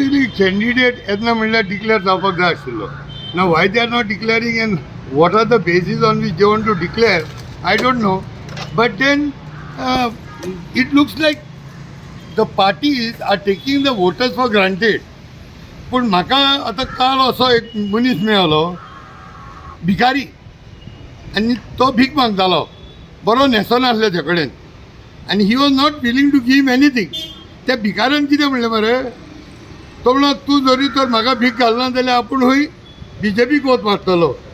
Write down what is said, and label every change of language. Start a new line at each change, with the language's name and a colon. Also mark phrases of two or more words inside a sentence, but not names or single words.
Konkani: कॅन्डिडेट येतना म्हणल्यार डिक्लेअर जावपाक जाय आशिल्लो.
English: ना why they are not declaring and what are the basis on which they want to declare I don't know. But then it looks like the parties are taking the voters for granted.
Konkani: पूण म्हाका आतां काल असो एक मनीस मेळलो भिकारी आनी तो भीक मागतालो, बरो न्हेसो नासलो ते कडेन, आनी
English: he was not willing to give anything.
Konkani: त्या भिकाऱ्यान कितें म्हणलें मरे, तो म्हणलो तूं जरी तर म्हाका भीक घालना जाल्यार आपूण हूंय BJPक वोट मारतलो.